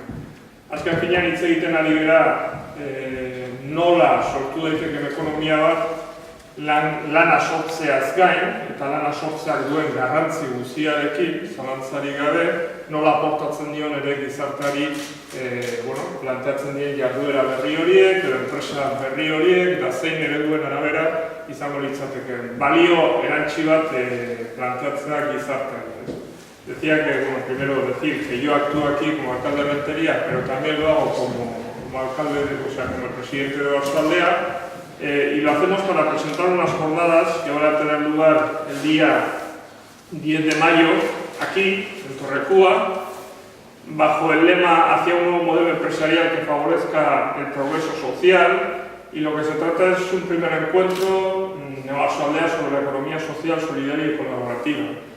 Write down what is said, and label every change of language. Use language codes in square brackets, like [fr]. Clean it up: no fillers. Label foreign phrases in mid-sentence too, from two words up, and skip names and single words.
[eu] Azken finean hitz egiten ari gara nola sortu daiteken ekonomia bat lana sortzeaz gain, eta lana sortzeak duen garrantzi guztiarekin, zalantzari gabe, nola aportatzen dion ere gizarteari planteatzen dien jarduera berri horiek, edo enpresa berri horiek, eta zein ereduen arabera izango litzateke. Balio erantzi bat planteatzea gizarteari. [es] Decía que, primero decir que yo actúo aquí como alcalde de Rentería, pero también lo hago como alcalde, como el presidente de Oarsoaldea, y lo hacemos para presentar unas jornadas que van a tener lugar el día 10 de mayo, aquí, en Torrekua, bajo el lema hacia un nuevo modelo empresarial que favorezca el progreso social, y lo que se trata es un primer encuentro de Oarsoaldea sobre la economía social, solidaria y colaborativa.